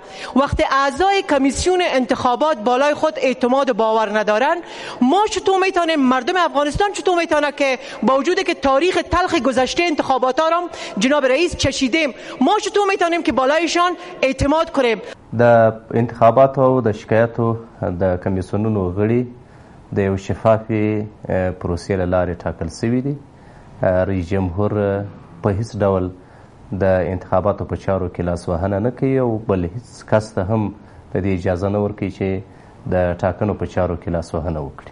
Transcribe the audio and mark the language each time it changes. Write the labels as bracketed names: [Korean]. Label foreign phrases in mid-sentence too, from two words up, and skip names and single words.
[Persian] وقتی اعضای کمیسیون انتخابات بالای خود اعتماد و باور ندارن، ما چطور میتونیم، مردم افغانستان چطور میتونه که با وجودی که تاریخ تلخ گذشته انتخابات ها را جناب رئیس چشیدیم، ما چطور میتونیم که بالایشان اعتماد کنیم؟ [Pashto] د انتخاباتو او د شکایتو د کمیسیونونو غړي د یو شفافي پروسې له لارې ټاکل شوي دي. رئیس جمهور په هیڅ ډول د انتخاباتو په چارو کې لاسوهنه نه کوي او بل هیڅ کس ته هم د دې اجازه نه ورکوي چې د ټاکنو په چارو کې لاسوهنه وکړي.